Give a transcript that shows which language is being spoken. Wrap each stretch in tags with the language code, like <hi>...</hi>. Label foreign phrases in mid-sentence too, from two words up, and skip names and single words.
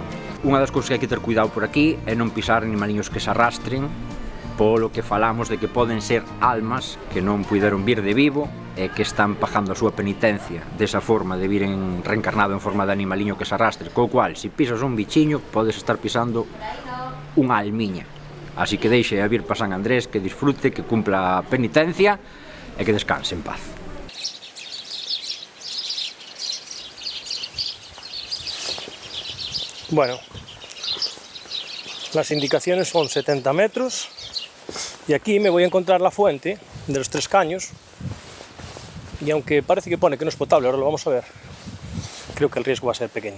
<gl>Unha das cousas que hai que ter cuidado por aquí é non pisar animaliños que se arrastren, polo que falamos de que poden ser almas que non puideron vir de Vivo e que están pagando a súa penitencia desa forma de viren reencarnado en forma de animaliño que se arrastre, co cual, se pisas un bichiño, podes estar pisando unha almiña. Así que deixe a vir para San Andrés, que disfrute, que cumpla a penitencia e que descanse en paz.</gl> <es>Bueno, las indicaciones son 70 metros. Y aquí me voy a encontrar la fuente de los 3 caños, y aunque parece que pone que no es potable, ahora lo vamos a ver, creo que el riesgo va a ser pequeño.</es>